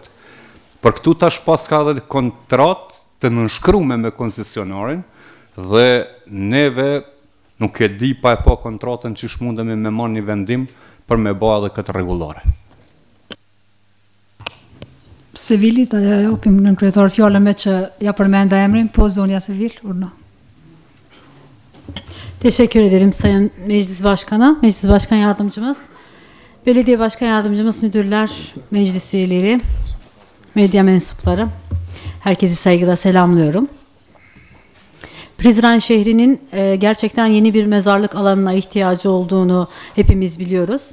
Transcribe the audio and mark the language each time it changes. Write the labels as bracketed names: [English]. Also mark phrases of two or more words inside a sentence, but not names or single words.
[Albanian] Për këtu tash pas ka dhe kontratë të nënshkrume me koncesionarin dhe neve nuk e di pa e po kontratën qysh mundemi me marrë një vendim për me bëha edhe këtë rregullore. Sevilit, a japim nën kryetar fjalën me që ja përmenda emrin, po zonja Sevil, urna. [Turkish] Teşekkür ederim Sayın Meclis Başkanı, Meclis Başkan Yardımcımız, Belediye Başkan Yardımcımız, müdürler, meclis üyeleri. medya mensupları, herkesi saygıyla selamlıyorum. Prizren şehrinin gerçekten yeni bir mezarlık alanına ihtiyacı olduğunu hepimiz biliyoruz.